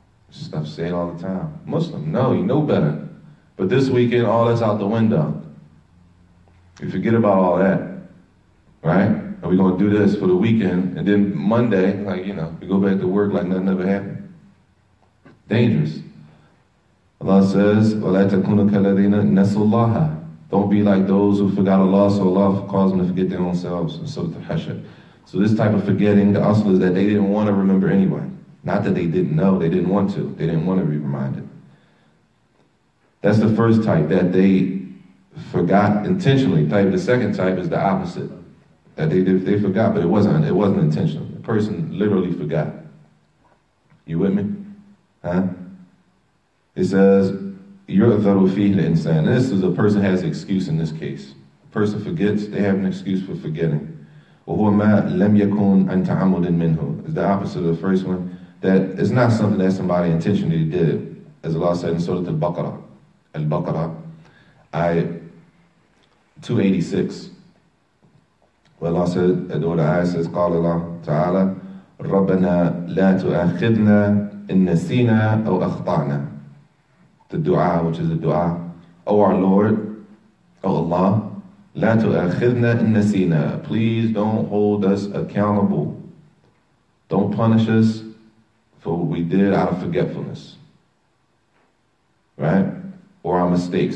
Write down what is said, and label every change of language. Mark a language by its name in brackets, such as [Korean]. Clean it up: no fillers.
[English] Stuff said all the time. Muslim, no, you know better. But this weekend, all that's out the window. You forget about all that, right? And we're going to do this for the weekend, and then Monday, we go back to work like nothing ever happened. Dangerous. Allah says, [Arabic] وَلَا تَكُونُوا كَالَّذِينَ نَسُوا اللَّهَ. [English] Don't be like those who forgot Allah, so Allah caused them to forget their own selves. In Surah Al-Hashr. So this type of forgetting, the asl is that they didn't want to remember anyway. Not that they didn't know, they didn't want to. They didn't want to be reminded. That's the first type, that they forgot intentionally. The second type is the opposite. That they forgot, but it wasn't intentional. The person literally forgot. You with me? Huh? It says, [Arabic] يُعْذَرُ فِيهِ الْإِنسَانِ. [English] This is a person has an excuse in this case. A person forgets, they have an excuse for forgetting. [Arabic] وَهُوَ مَا لَمْ يَكُنْ أَنْ تَعَمُّدٍ مِّنْهُ. [English] It's the opposite of the first one. That it's not something that somebody intentionally did. As Allah said in Surah Al-Baqarah, ayah 286. Well, Allah said, the ayah says, [Arabic] قال الله تعالى, رَبَّنَا لَا تُؤَاخِذْنَا إِن نَسِينَا أَوْ أَخْطَأْنَا. [English] The dua, which is the dua. O our Lord, O Allah, [Arabic] لَا تُؤَاخِذْنَا إِن نَسِينَا. [English] Please don't hold us accountable. Don't punish us for what we did out of forgetfulness. Right? Or our mistakes.